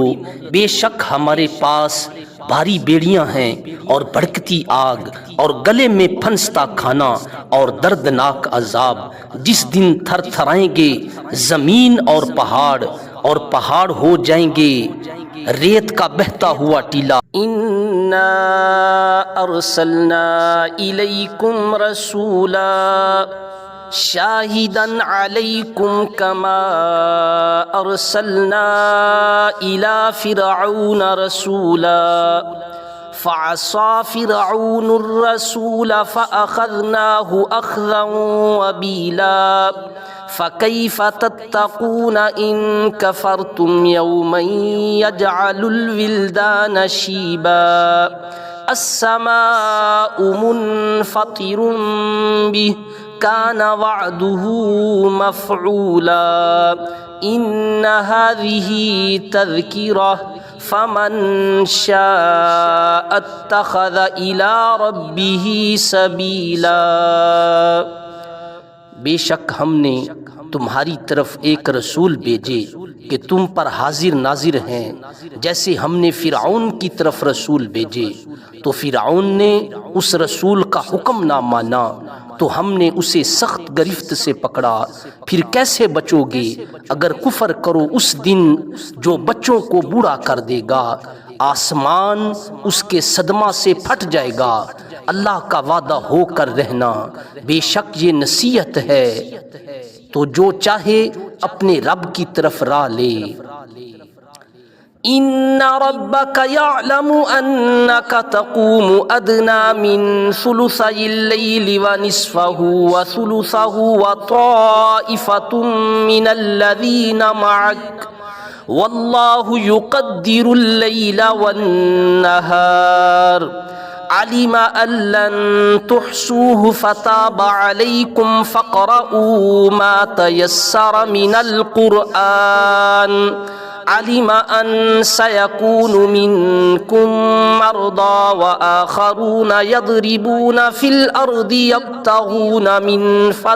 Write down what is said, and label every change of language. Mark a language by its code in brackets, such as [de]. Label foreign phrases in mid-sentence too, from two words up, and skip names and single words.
[ur] بیشک ہمارے پاس بھاری بیڑیاں ہیں اور بھڑکتی آگ اور گلے میں پھنستا کھانا اور دردناک عذاب، جس دن تھرتھرائیں گے زمین اور پہاڑ ہو جائیں گے ریت کا بہتا ہوا ٹیلا. [ar] إنا أرسلنا إليكم رسولا شاهدا عليكم كما أرسلنا إلى فرعون رسولا فعصى فرعون الرسول فأخذناه أخذا وبيلا فكيف تتقون إن كفرتم يوما يجعل الولدان شيبا السماء منفطر به كان وعده مفعولا إن هذه تذكرة فمن شاء اتخذ إلى ربه سبيلا. [ur] بیشک ہم نے تمہاری طرف ایک رسول بھیجے کہ تم پر حاضر ناظر ہیں، جیسے ہم نے فرعون کی طرف رسول بھیجے. تو فرعون نے اس رسول کا حکم نہ مانا تو ہم نے اسے سخت گرفت سے پکڑا. پھر کیسے بچو گے اگر کفر کرو اس دن جو بچوں کو بوڑھا کر دے گا. آسمان اس کے صدمہ سے پھٹ جائے گا. اللہ کا وعدہ ہو کر رہنا، بیشک یہ نصیحت ہے، تو جو چاہے اپنے رب کی طرف راہ لے. [ar] إن ربك يعلم أنك تقوم أدنى من ثلثي الليل ونصفه وثلثه وطائفة من الذين معك والله يقدر الليل والنهار علم أن لن تحصوه فتاب عليكم فاقرءوا ما تيسر من القرآن علم أن سيكون منكم مرضى وآخرون يضربون في الأرض يبتغون من